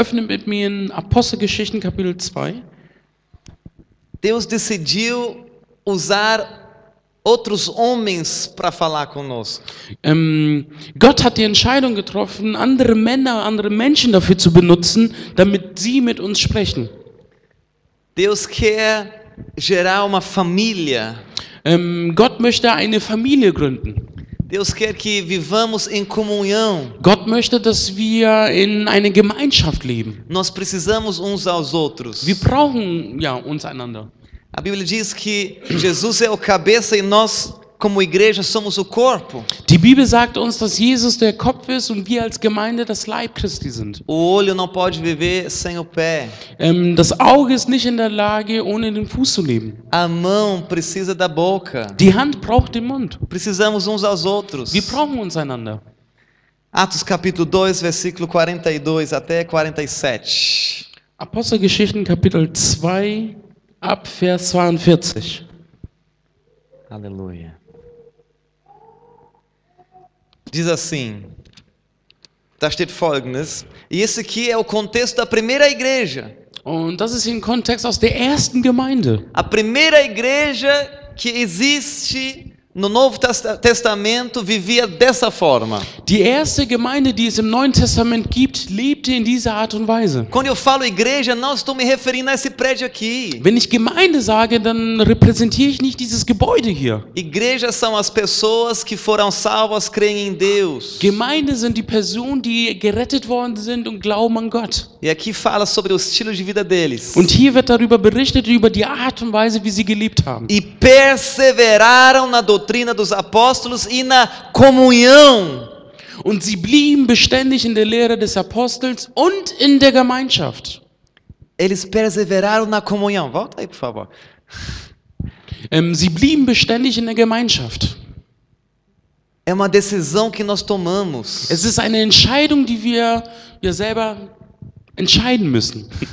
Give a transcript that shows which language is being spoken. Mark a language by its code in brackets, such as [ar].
[de] Öffne mit mir in Apostelgeschichten Kapitel 2. [pt] Deus decidiu usar outros homens para falar conosco. [de] Gott hat die Entscheidung getroffen, andere Männer, andere Menschen dafür zu benutzen, damit sie mit uns sprechen. [pt] Deus quer gerar uma família. [de] Gott möchte eine Familie gründen. [pt] Deus quer que vivamos em comunhão. [de] Gott möchte, dass wir in einer Gemeinschaft leben. [pt] Nós precisamos uns aos outros. [de] Wir brauchen ja uns einander. [pt] A Bíblia diz que Jesus é o cabeça e nós, como igreja, somos o corpo. [de] Die Bibel sagt uns, dass Jesus der Kopf ist und wir als Gemeinde das Leib Christi sind. [pt] O olho não pode viver sem o pé. [de] Das Auge ist nicht in der Lage, ohne den Fuß zu leben. [pt] A mão precisa da boca. [de] Die Hand braucht den Mund. [pt] Precisamos uns aos outros. [de] Wir brauchen uns einander. [pt] Atos capítulo 2, versículo 42 até 47. [de] Apostelgeschichten Kapitel 2 ab Vers 42. [pt] Aleluia. Diz assim, [de] da steht Folgendes. [pt] E esse aqui é o contexto da primeira igreja. [de] Und das ist hier ein Kontext aus der ersten Gemeinde. [pt] A primeira igreja que existe no Novo Testamento vivia dessa forma. [de] Die erste Gemeinde, die es im Neuen Testament gibt, lebte in dieser Art und Weise. [pt] Quando eu falo igreja, não estou me referindo a esse prédio aqui. [de] Wenn ich Gemeinde sage, dann repräsentiere ich nicht dieses Gebäude hier. [pt] Igrejas são as pessoas que foram salvas, creem em Deus. [de] Gemeinde sind die Personen, die gerettet worden sind und glauben an Gott. [pt] E aqui fala sobre o estilo de vida deles. [de] Und hier wird darüber berichtet, über die Art und Weise, wie sie gelebt haben. [pt] E perseveraram na doutrina dos apóstolos e na comunhão. [de] Und sie blieben beständig in der Lehre des Apostels und in der Gemeinschaft. [pt] Eles perseveraram na comunhão. Volta aí, por favor. [de] Sie blieben beständig in der Gemeinschaft. [pt] É uma decisão que nós tomamos. [de] Es ist eine Entscheidung, die wir selber entscheiden müssen.